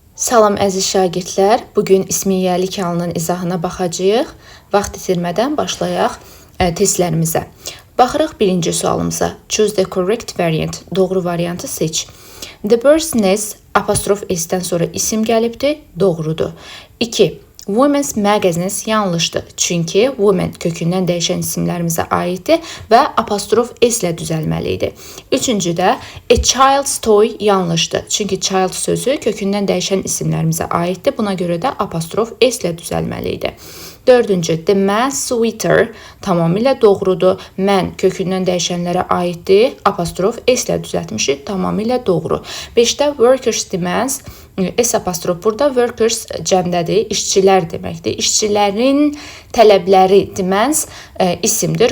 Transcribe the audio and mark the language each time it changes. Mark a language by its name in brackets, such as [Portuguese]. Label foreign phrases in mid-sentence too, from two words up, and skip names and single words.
[Azerbaijani] Salam əziz şagirdlər, bugün ismiyyəlik halının izahına baxacağıq. Vaxt itirmədən başlayaq testlərimizə. Baxırıq birinci sualımıza. [English] Choose the correct variant. [Azerbaijani] Doğru variantı seç. [English] The bird's nest [Azerbaijani] apostrof s-dən sonra isim gəlibdir. Doğrudur. 2. [English] Women's magazines [Azerbaijani] yanlışdır. Çünki women kökündən dəyişən isimlərimizə aiddir və apostrof s ilə düzəlməlidir. Üçüncüdə [English] a child's toy [Azerbaijani] yanlışdır. Çünki child sözü kökündən dəyişən isimlərimizə aiddir. Buna görə də apostrof s ilə düzəlməlidir. Dördüncü, [English] the man's sweater [Azerbaijani] tamamilə doğrudur. Mən kökündən dəyişənlərə aiddir. Apostrof s ilə düzəltmişik. Tamamilə doğru. 5-də [English] workers demands [Azerbaijani] S apostrof burada workers cəmdədir, işçilər deməkdir. İşçilərin tələbləri demands isimdir.